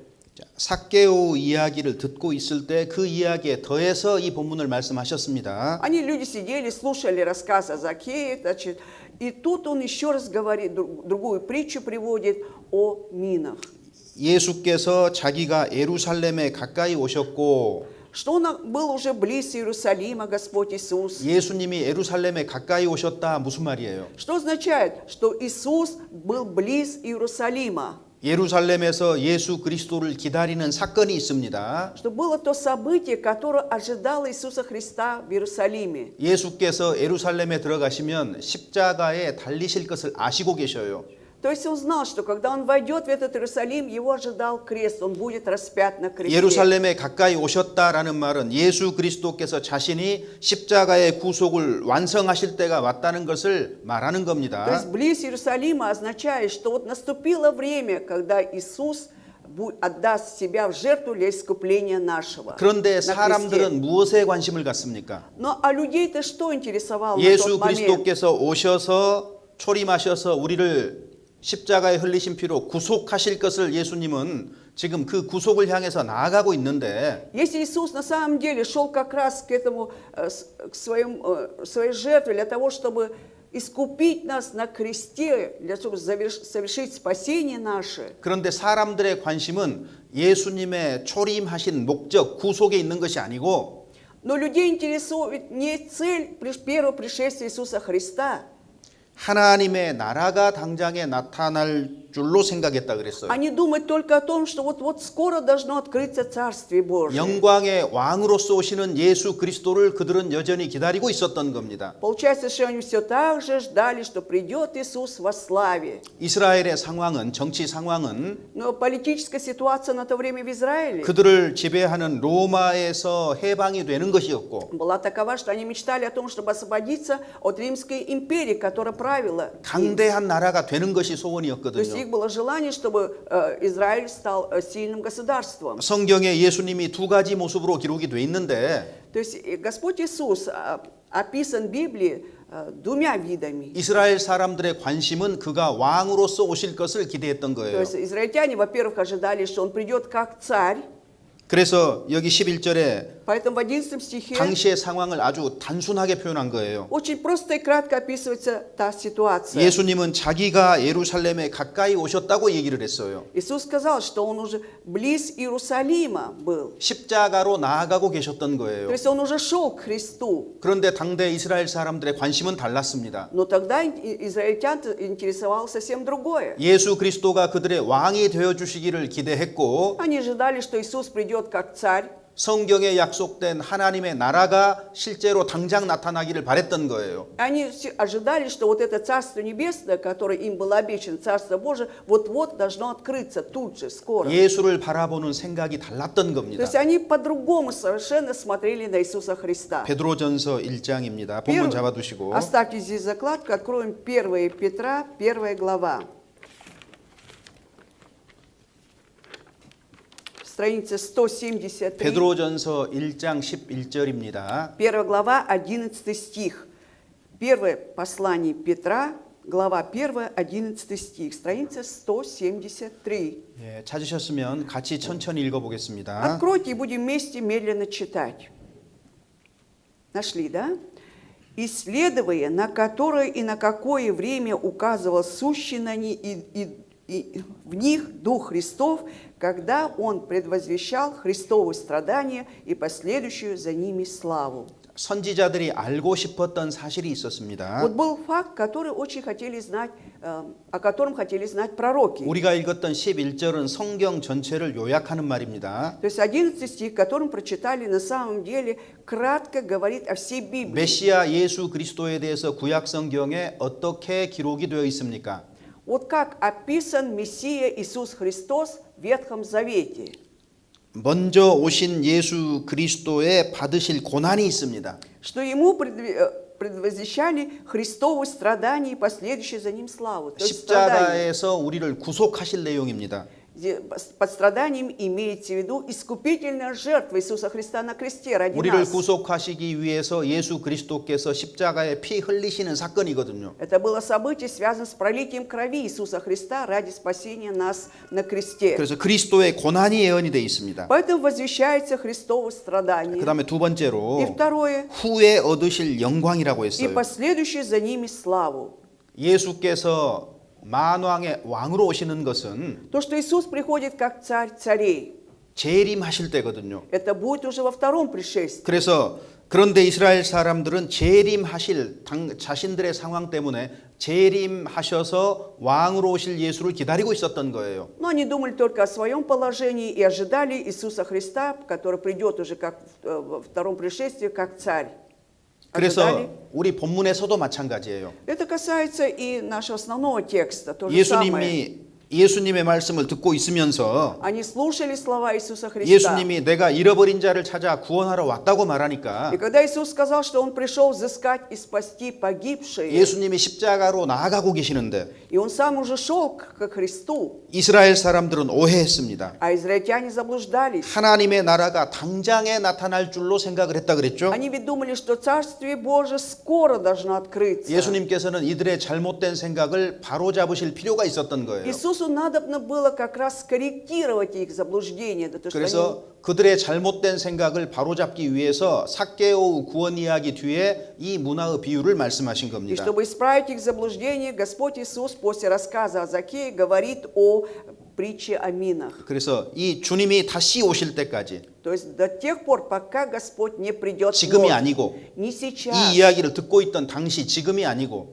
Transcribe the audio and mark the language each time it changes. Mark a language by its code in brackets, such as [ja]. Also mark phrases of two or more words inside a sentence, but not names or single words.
[ko] 자, 삭개오 이야기를 듣고 있을 때 그 이야기에 더해서 이 본문을 말씀하셨습니다. [ru] Они, люди, сидели, слушали рассказ о Закхее, значит, и тут он еще раз говорит, другую притчу приводит о Минах. [ko] 예수께서 자기가 예루살렘에 가까이 오셨고 [ru] Что он был уже близ Иерусалима, Господь Иисус. [ko] 예수님이 예루살렘에 가까이 오셨다 무슨 말이에요? [ru] Что означает, что Иисус был близ Иерусалима? [ko] 예루살렘에서 예수 그리스도를 기다리는 사건이 있습니다. [ru] Что было то событие, которое ожидало Иисуса Христа в Иерусалиме. [ko] 예수께서 예루살렘에 들어가시면 십자가에 달리실 것을 아시고 계셔요. [ru] То есть он знал, что когда он войдет в этот Иерусалим, его ожидал крест, он будет распят на кресте. [ko] 예루살렘에 가까이 오셨다라는 말은 예수 그리스도께서 자신이 십자가의 구속을 완성하실 때가 왔다는 것을 말하는 [ru] То [ko] 겁니다. [ru] есть близ Иерусалима означает, что вот наступило время, когда Иисус отдаст себя в жертву для искупления нашего. [ko] 그런데 [ru] на кресте. [ko] 사람들은 무엇에 관심을 갖습니까? [ru] Но а людей-то что интересовало на [ko] 예수 [ru] тот момент? [ko] 그리스도께서 오셔서 초림하셔서 우리를 십자가에 흘리신 피로 구속하실 것을 예수님은 지금 그 구속을 향해서 나아가고 있는데 [ru] Если Иисус на самом деле шел как раз к этому, к своей жертве для того, чтобы искупить нас на кресте, для того, чтобы совершить спасение наше, [ko] 그런데 사람들의 관심은 예수님의 초림하신 목적 구속에 있는 것이 아니고 [ru] но людей интересует не цель первого пришествия Иисуса Христа. [ko] 하나님의 나라가 당장에 나타날 줄로 생각했다 그랬어요. [ru] Они думают только о том, что вот скоро должно открыться Царствие Божие. [ko] 영광의 왕으로서 오시는 예수 그리스도를 그들은 여전히 기다리고 있었던 겁니다. [ru] Получается, что они все так же ждали, что придет Иисус во славе. [ko] 이스라엘의 상황은 정치 상황은 [ru] Но политическая ситуация на то время в Израиле [ko] 그들을 지배하는 로마에서 해방이 되는 것이었고 [ru] была такова, что они мечтали о том, чтобы освободиться от Римской империи, которая правила. [ko] 강대한 나라가 되는 것이 [ru] То есть [ko] 소원이었거든요. [ru] их было желание, чтобы Израиль стал сильным государством. [ko] 성경에 예수님이 두 가지 모습으로 기록이 돼 있는데 [ru] То есть Господь Иисус описан в Библии двумя видами. [ko] 이스라엘 사람들의 관심은 그가 왕으로서 오실 것을 기대했던 [ru] То [ko] 거예요. [ru] есть израильтяне, во-первых, ожидали, что он придет как царь. [ko] 그래서 여기 11절에 [ru] Поэтому в 11 стихе [ko] 당시의 상황을 아주 단순하게 표현한 거예요. [ru] очень просто и кратко описывается та ситуация. [ko] 예수님은 자기가 예루살렘에 가까이 오셨다고 얘기를 했어요. [ru] Иисус сказал, что он уже близ Иерусалима был. [ko] 십자가로 나아가고 계셨던 [ru] То [ko] 거예요. [ru] есть он уже шел к Христу. [ko] 그런데 당대 이스라엘 사람들의 관심은 달랐습니다. [ru] Но тогда израильтян интересовало совсем другое. [ko] 예수 그리스도가 그들의 왕이 되어 주시기를 기대했고 [ru] Они ожидали, что Иисус придет как царь. [ko] 성경에 약속된 하나님의 나라가 실제로 당장 나타나기를 바랬던 거예요. [ru] Они ожидали, что вот это Царство Небесное, которое им было обещано, Царство Божие, вот-вот должно открыться тут же, скоро. [ko] 예수를 바라보는 생각이 달랐던 [ru] То [ko] 겁니다. [ru] есть они по-другому совершенно смотрели на Иисуса Христа. [ko] 베드로전서 1장입니다. 본문 잡아두시고 [ru] Оставьте здесь закладку, откроем 1 Петра, 1 глава. Страница 173. [ko] 베드로전서 1장 11절입니다. [ru] 1 глава, 11 стих. Первое послание Петра, глава 1, 11 стих, страница 173. [ko] 예, 찾으셨으면 같이 천천히 읽어보겠습니다. [ru] Откройте и будем вместе медленно читать. Нашли, да? «Исследуя, на которое и на какое время указывал сущий на них и в них Дух Христов, когда Он предвозвещал Христовы страдания и последующую за ними славу». [ko] 선지자들이 알고 싶었던 사실이 있었습니다. [ru] Вот был факт, который очень хотели знать, о котором хотели знать пророки. [ko] 우리가 읽었던 11절은 성경 전체를 요약하는 말입니다. [ru] То есть 11 стих, который прочитали, на самом деле кратко говорит о всей Библии. [ko] 메시아 예수 그리스도에 대해서 구약 성경에 어떻게 기록이 되어 있습니까? [ru] Вот как описан Мессия Иисус Христос в Ветхом Завете. [ko] 먼저 오신 예수 그리스도에 받으실 고난이 있습니다. [ru] Что Ему предвозвещали Христовы страдания и последующие за Ним славу. То есть страдания. [ko] 십자가에서 우리를 구속하실 내용입니다. [ru] Под страданием имеется в виду искупительная жертва Иисуса Христа на кресте ради [ko] 우리를 [ru] нас. [ko] 구속하시기 위해서 예수 그리스도께서 십자가에 피 흘리시는 사건이거든요. [ru] Это было событие, связано с пролитием крови Иисуса Христа ради спасения нас на кресте. [ko] 그래서 그리스도의 고난이 예언이 되어 있습니다. [ru] Поэтому возвещается Христово страдание. [ko] 그다음에 두 [ru] И [ko] 번째로 [ru] второе, [ko] 후에 얻으실 영광이라고 [ru] и [ko] 했어요. [ru] последующее за ними славу. [ko] 예수께서 만왕의 왕으로 오시는 것은 [ru] То, что Иисус приходит как царь царей, [ko] 재림하실 때거든요. [ru] это будет уже во втором пришествии. [ko] 그래서 그런데 이스라엘 사람들은 재림하실 자신들의 상황 때문에 재림하셔서 왕으로 오실 예수를 기다리고 있었던 거예요. [ru] Но они думали только о своем положении и ожидали Иисуса Христа, который придет уже как во втором пришествии, как царь. [ko] 그래서 우리 본문에서도 마찬가지예요. [ru] Это касается и нашего основного текста, то же самое. [ko] 예수님의 말씀을 듣고 있으면서 [ru] Они слушали слова Иисуса Христа. [ko] 예수님이 내가 잃어버린 자를 찾아 구원하러 왔다고 말하니까 [ru] И когда Иисус сказал, что Он пришел взыскать и спасти погибшие, [ko] 예수님이 십자가로 나아가고 계시는데 [ru] и Он сам уже шел к Христу, [ko] 이스라엘 사람들은 오해했습니다. [ru] а израильтяне заблуждались. [ko] 하나님의 나라가 당장에 나타날 줄로 생각을 했다 그랬죠. [ru] Они ведь думали, что Царствие Божие скоро должно открыться. [ko] 예수님께서는 이들의 잘못된 생각을 바로잡으실 필요가 있었던 거예요. [ru] Иисусу надобно было как раз скорректировать их заблуждение. Да, то, что [ko] 그래서 그들의 잘못된 생각을 바로잡기 위해서 삭개오 구원 이야기 뒤에 이 문화의 비유를 말씀하신 [ru] И [ko] 겁니다. [ru] чтобы исправить их заблуждение, Господь Иисус после рассказа о Закее говорит о притче о минах. [ko] 그래서 이 주님이 다시 오실 때까지 [ru] То есть до тех пор, пока Господь не придет [ko] 지금이 [ru] вновь. [ko] 아니고 [ru] Не сейчас. [ko] 이 이야기를 듣고 있던 당시 지금이 아니고